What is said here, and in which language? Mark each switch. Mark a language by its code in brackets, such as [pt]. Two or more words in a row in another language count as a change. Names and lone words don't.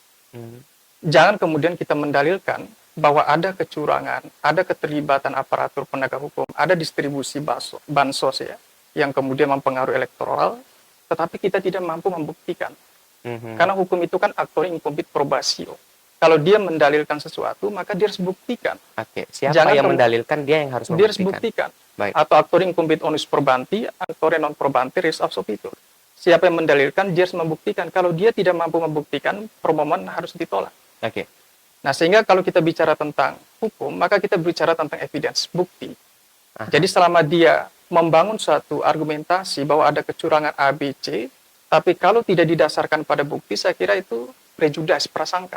[id] Jangan kemudian kita mendalilkan bahwa ada kecurangan, ada keterlibatan aparatur penegak hukum, ada distribusi bansos ya, yang kemudian mempengaruhi elektoral, tetapi kita tidak mampu membuktikan. Karena hukum itu kan [la] actori incumbit probatio. [id] Kalau dia mendalilkan sesuatu, maka dia harus buktikan. Siapa yang mendalilkan, dia yang harus membuktikan. Dia harus buktikan. [la] Atau actori incumbit onus probandi, actori non probandi res absolvitur. [id] Siapa yang mendalilkan, dia harus membuktikan. Kalau dia tidak mampu membuktikan, permohonan harus ditolak. Nah, sehingga kalau kita bicara tentang hukum, maka kita bicara tentang evidence, bukti. Jadi selama dia membangun suatu argumentasi bahwa ada kecurangan A, B, C, tapi kalau tidak didasarkan pada bukti, saya kira itu prejudice, prasangka.